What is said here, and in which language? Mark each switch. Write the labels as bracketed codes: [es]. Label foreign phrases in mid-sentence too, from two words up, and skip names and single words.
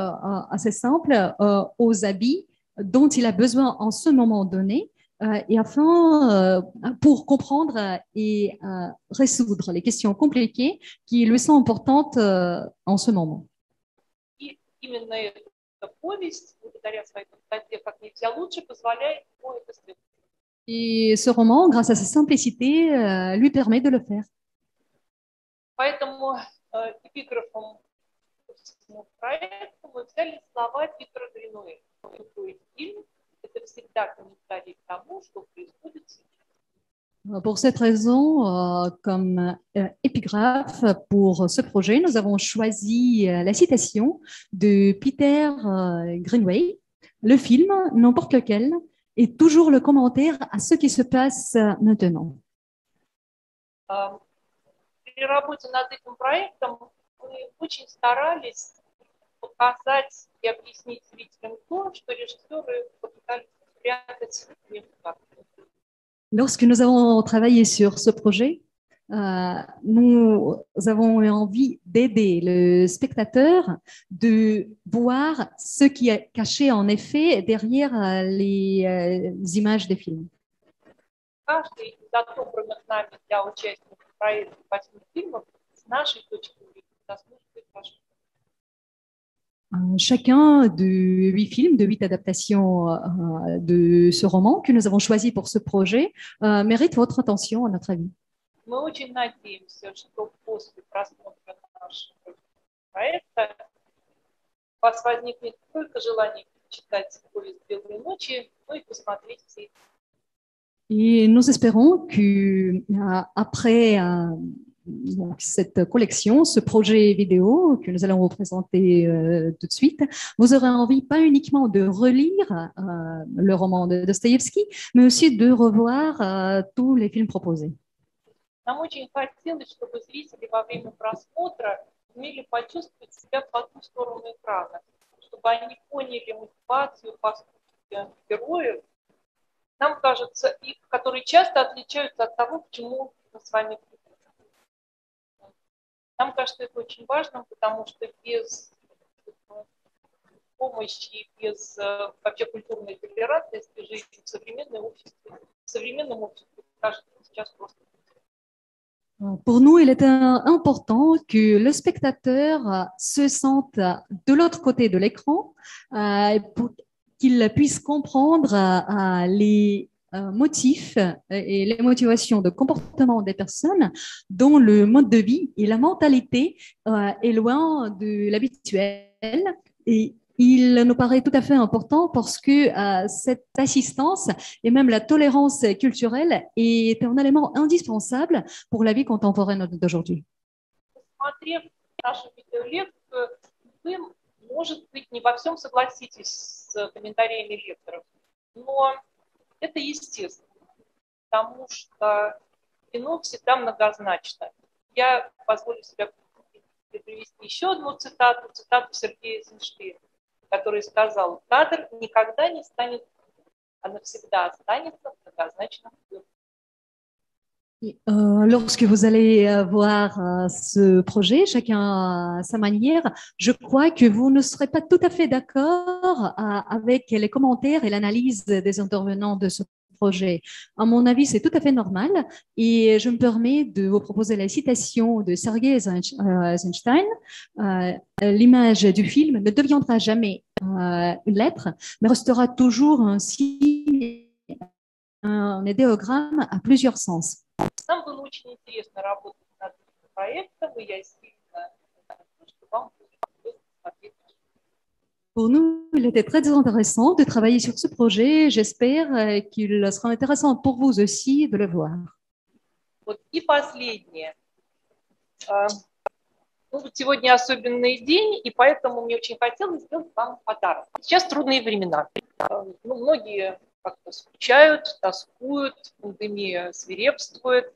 [fr] aux habits dont il a besoin en ce moment donné, et afin pour comprendre et résoudre les questions compliquées qui lui sont importantes en ce moment. [ru] И именно эта повесть, благодаря своей простоте, как нельзя лучше, позволяет ему это сделать. [fr] Et ce roman, grâce à sa simplicité, lui permet de le faire. [ru] Поэтому эпиграфом к этому проекту мы взяли слова Питера Гринуэя. Любой фильм – это всегда комментарий к тому, что происходит сейчас. [fr] Pour cette raison, comme épigraphe pour ce projet, nous avons choisi la citation de Peter Greenaway. Le film, n'importe lequel, est toujours le commentaire à ce qui se passe maintenant. [ru] При работе над этим проектом мы очень старались показать и объяснить зрителям то, что режиссеры попытались спрятать в мемуарах. [fr] Lorsque nous avons travaillé sur ce projet, nous avons eu envie d'aider le spectateur de voir ce qui est caché en effet derrière les images des films. [ru] Каждый из отобранных нами для участия в проекте 8 фильмов с нашей точки зрения заслуживает вашего. [fr] Chacun de 8 films, de 8 adaptations de ce roman que nous avons choisi pour ce projet mérite votre attention, à notre avis. [ru] Мы очень надеемся, что после просмотра нашего проекта у вас возникнет не только желание читать «Повесть белой ночи», но и посмотреть все. [fr] Et nous espérons que après donc cette collection, ce projet vidéo que nous allons vous présenter tout de suite, vous aurez envie pas uniquement de relire le roman de Dostoïevski, mais aussi de revoir tous les films proposés. [ru] Нам очень хотелось, чтобы зрители во время просмотра умели почувствовать себя по ту сторону экрана, чтобы они поняли мотивацию, поступки героев, нам кажется, и которые часто отличаются от того, к чему мы с вами привыкли. Нам кажется это очень важным, потому что без помощи, без вообще культурной толерантности жизни в современном обществе, кажется, сейчас просто. [fr] Pour nous, il est important que le spectateur se sente de l'autre côté de l'écran pour qu'il puisse comprendre les motifs et les motivations de comportement des personnes dont le mode de vie et la mentalité est loin de l'habituel. Et il nous paraît tout à fait important parce que cette assistance et même la tolérance culturelle est un élément indispensable pour la vie contemporaine d'aujourd'hui. [ru] Посмотрев нашу видеолекцию, вы, может быть, не во всем согласитесь с комментариями лекторов, но это естественно, потому что кино всегда многозначно. Я позволю себе привести еще одну цитату Сергея Эйзенштейна, который сказал: «Кадр никогда не станет, а навсегда останется многозначным». [fr] Lorsque vous allez voir ce projet, chacun à sa manière, je crois que vous ne serez pas tout à fait d'accord avec les commentaires et l'analyse des intervenants de ce projet. À mon avis, c'est tout à fait normal et je me permets de vous proposer la citation de Sergei Eisenstein. L'image du film ne deviendra jamais une lettre, mais restera toujours un signe, un idéogramme à plusieurs sens. [ru] Нам было очень интересно работать над этим проектом, и я сильно надеюсь, что вам будет смотреть. [fr] Pour nous, il était très intéressant de travailler sur ce projet. J'espère qu'il sera intéressant pour vous aussi de le voir. [ru] Вот. И последнее. Сегодня особенный день, и поэтому мне очень хотелось сделать вам подарок. Сейчас трудные времена. Многие как-то скучают, тоскуют, пандемия свирепствует.